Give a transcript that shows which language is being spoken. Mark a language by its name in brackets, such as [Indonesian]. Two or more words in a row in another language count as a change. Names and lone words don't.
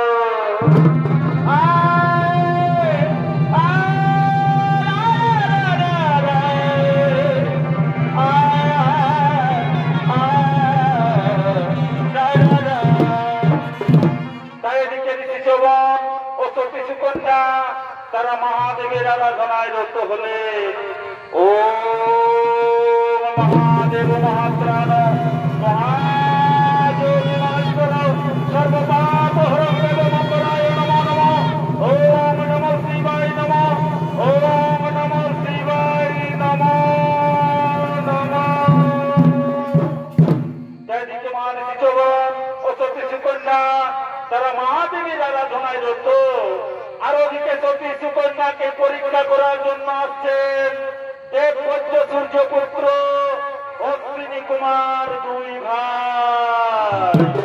[Bangla] তাই এদিকে ঋষি যৌবন ও সতী সুকন্যা তারা মহাদেবের আরাধনায় রত হলে, ও [Sanskrit] মহাদেব মহাত্রাণ মহাযোগী মহাত্র সর্বপাপ হরং দেব মঙ্গলায় নমো নমঃ। ওম নমঃ শিবায় নমঃ। ওম নমঃ শিবায় নমো নমঃ। [Bangla] চারিদিকে মহাদেবী চরণ ও সতী সুকন্যা তারা মহাদেবীর আরাধনায় রত। আর ওদিকে সতী সুকন্যাকে পরীক্ষা করার জন্য আসছেন দেবপদ্য সূর্যপুত্র অশ্বিনী কুমার দুই ভাই।